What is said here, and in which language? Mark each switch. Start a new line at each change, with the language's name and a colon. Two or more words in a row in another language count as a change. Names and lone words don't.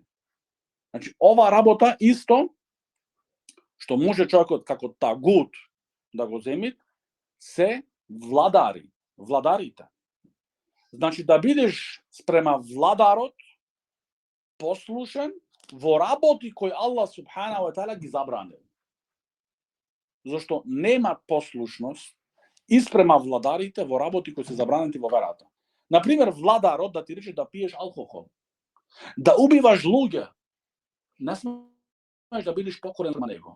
Macedonian: Значи, ова работа исто, што може човекот како тагут да го земи, се владарите. Значи, да бидеш спрема владарот, послушен во работи кои
Arabic: الله سبحانه وتعالى
Macedonian: ги забранил. Зашто нема послушност испрема владарите во работи кои се забранети во верата. Например, владарот да ти рече да пиеш алкохол, да убиваш луѓе, не смееш да бидеш покорен на него.